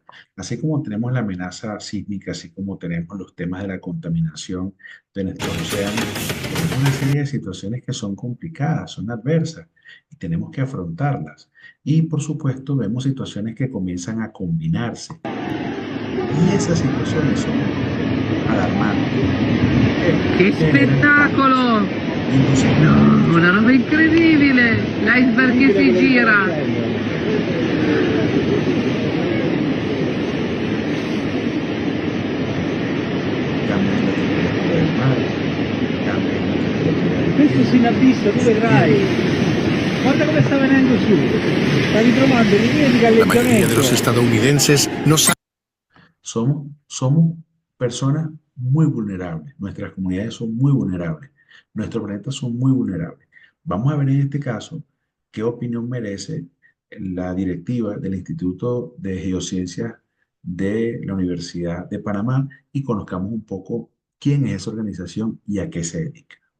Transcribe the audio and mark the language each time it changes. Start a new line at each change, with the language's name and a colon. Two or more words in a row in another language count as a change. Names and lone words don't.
Spanish: Así como tenemos la amenaza sísmica, así como tenemos los temas de la contaminación de nuestros océanos, tenemos una serie de situaciones que son complicadas, son adversas y tenemos que afrontarlas. Y por supuesto vemos situaciones que comienzan a combinarse. Y esas situaciones son alarmantes.
Italian: Che spettacolo!
Spanish: Entonces,
Italian: Una roba incredibile! L'iceberg che si gira!
Spanish: cambios en la temperatura del mar, cambios en la temperatura del
Italian: Questo si inabissa, tu vedrai. Guarda come sta venendo su. Sta ritrovando linee di
Spanish: La mayoría de
Italian: galleggiamento.
Spanish: los estadounidenses no saben somos personas muy vulnerables, nuestras comunidades son muy vulnerables, nuestros planetas son muy vulnerables. Vamos a ver en este caso qué opinión merece la directiva del Instituto de Geociencias de la Universidad de Panamá y conozcamos un poco quién es esa organización y a qué se dedica.